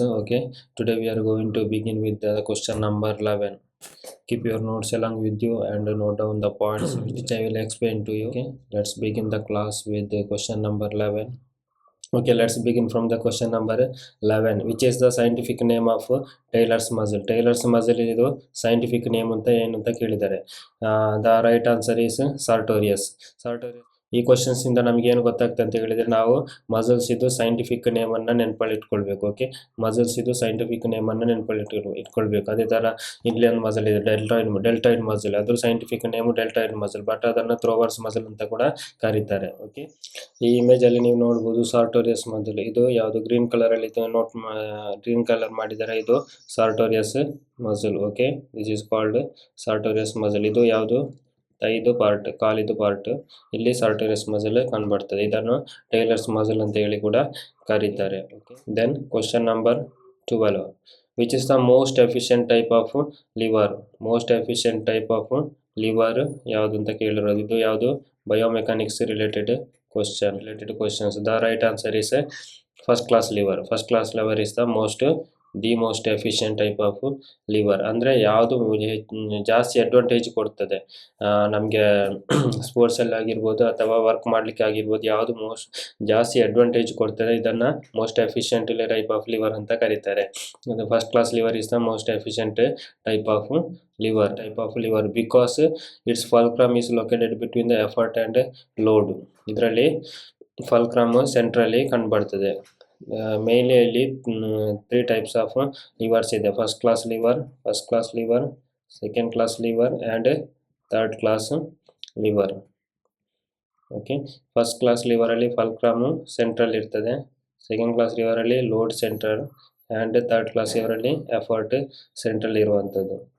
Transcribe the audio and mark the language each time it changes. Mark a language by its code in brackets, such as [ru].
[en] Okay, today we are going to begin with the question number 11. Keep your notes along with you and note down the points which I will explain to you. Okay, let's begin the class with the question number 11. Okay, let's begin from the question number 11. Which is the scientific name of Taylor's muscle? [kn] Taylor's muscle ಇದು scientific name ಅಂತ ಏನಂತ ಕೇಳಿದ್ದಾರೆ. [en] The right answer is sartorius. Sartorius. [kn] ಈ questions ಇಂದ ನಮ್ಗೆ ಏನು ಗೊತ್ತಾಗ್ತದೆ ಅಂತ ಹೇಳಿದ್ರೆ ನಾವು ಮಸಲ್ಸ್ ಇದು ಸೈಂಟಿಫಿಕ್ ನೇಮ್ ಅನ್ನ ನೆನಪಲ್ಲಿ ಇಟ್ಕೊಳ್ಬೇಕು. ಓಕೆ, ಮಸಲ್ಸ್ ಇದು ಸೈಂಟಿಫಿಕ್ ನೇಮ್ ಅನ್ನ ನೆನಪಲ್ಲಿ ಇಟ್ಕೊಳ್ಬೇಕು. ಅದೇ ತರ ಇಲ್ಲಿ ಒಂದು ಮಸಲ್ ಇದೆ, ಡೆಲ್ಟಾಯ್ಡ್ ಮಸಲ್. ಅದ್ರ scientific name deltoid muscle, but ಅದನ್ನ ಥ್ರೋವರ್ಸ್ ಮಸಲ್ ಅಂತ ಕೂಡ ಕರೀತಾರೆ. ಓಕೆ, ಈ ಇಮೇಜ್ ಅಲ್ಲಿ ನೀವು ನೋಡಬಹುದು ಸಾರ್ಟೋರಿಯಸ್ ಮಸಲ್. ಇದು ಯಾವುದು ಗ್ರೀನ್ ಕಲರ್ ಅಲ್ಲಿ ಗ್ರೀನ್ ಕಲರ್ ಮಾಡಿದ್ದಾರೆ, ಇದು ಸಾರ್ಟೋರಿಯಸ್ muscle. Okay, [en] This is called sartorius muscle. [kn] ಇದು ಯಾವುದು ಐದು ಪಾರ್ಟ್, ಕಾಲಿದು ಪಾರ್ಟ್. ಇಲ್ಲಿ ಸಾರ್ಟೋರಿಯಸ್ ಮಸಲ್ ಕಂಡುಬರ್ತದೆ. ಇದನ್ನು ಟೈಲರ್ಸ್ ಮಸಲ್ ಅಂತ ಹೇಳಿ ಕೂಡ ಕರೀತಾರೆ. [en] Then question number 12. Which is the most efficient type of lever? [kn] Most efficient type of liver ಯಾವುದು ಅಂತ ಕೇಳಿರೋದು. ಇದು ಯಾವುದು biomechanics related questions. [en] The right answer is first class liver. First class liver is the most efficient type of liver. [kn] ಅಂದರೆ ಯಾವುದು ಜಾಸ್ತಿ advantage ಕೊಡ್ತದೆ ನಮಗೆ ಸ್ಪೋರ್ಟ್ಸಲ್ಲಿ ಆಗಿರ್ಬೋದು ಅಥವಾ ವರ್ಕ್ ಮಾಡಲಿಕ್ಕೆ ಆಗಿರ್ಬೋದು, ಯಾವುದು ಜಾಸ್ತಿ ಅಡ್ವಾಂಟೇಜ್ ಕೊಡ್ತದೆ ಇದನ್ನು most efficient type of liver ಅಂತ ಕರೀತಾರೆ. [en] First class lever is the most efficient type of liver because its fulcrum is located between the effort and load. [kn] ಇದರಲ್ಲಿ ಫಲ್ಕ್ರಮ್ ಸೆಂಟ್ರಲ್ಲಿ ಕಂಡುಬರ್ತದೆ. ಮೇನ್ಲಿ ಇಲ್ಲಿ 3 ಟೈಪ್ಸ್ ಆಫ್ ಲಿವರ್ಸ್ ಇದೆ. [en] First class lever, second class lever and third class lever. [kn] Okay, first class ಲಿವರಲ್ಲಿ fulcrum central ಇರ್ತದೆ, second class ಲಿವರಲ್ಲಿ load central and third class ಲಿವರಲ್ಲಿ effort central ಇರುವಂಥದ್ದು.